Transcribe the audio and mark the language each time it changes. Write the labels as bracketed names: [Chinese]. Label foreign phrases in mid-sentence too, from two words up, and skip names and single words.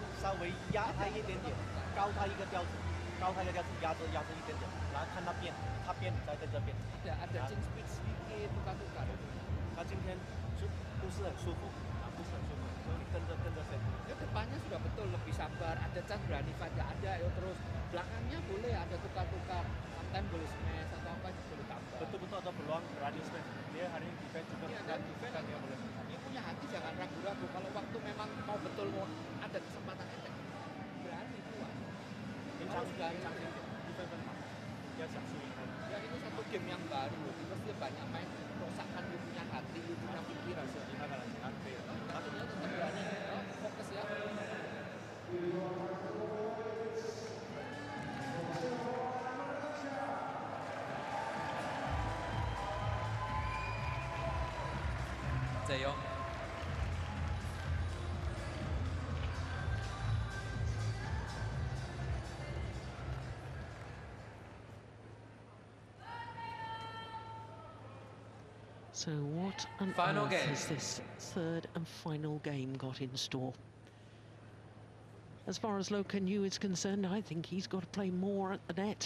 [Chinese] 稍微压他一点点，高他一个调子，高他一个调子，压着一点点，然后看他变，他变你再在这边。 [Malay] Ada [English] change speed [Malay] sedikit, tukar-tukar. 他今天不是很舒服，不是很舒服，所以你跟着飞。 Ya depannya sudah betul lebih sabar, ada chance berani fight, nggak ada, ayo terus. Belakangnya boleh ada tukar-tukar, sometimes boleh smash atau apa boleh tambah. Betul-betul ada peluang berani smash. Dia hari ini defense juga dan defense kan dia boleh. Dia punya hati, jangan ragu-ragu. Kalau waktu memang mau betul mau ada kesempatan attack, berani kuat. Harus berani. Defense memang dia [Chinese] 想输赢。 [Malay] Ya ini satu game yang baru, terus dia banyak main merosakkan dia punya hati, dia punya pikiran. Tapi dia tetap berani, fokus ya. Yong. [English] So what on Final earth game. has this third and final game got in store? As far as Lo Kean is concerned, I think he's got to play more at the net.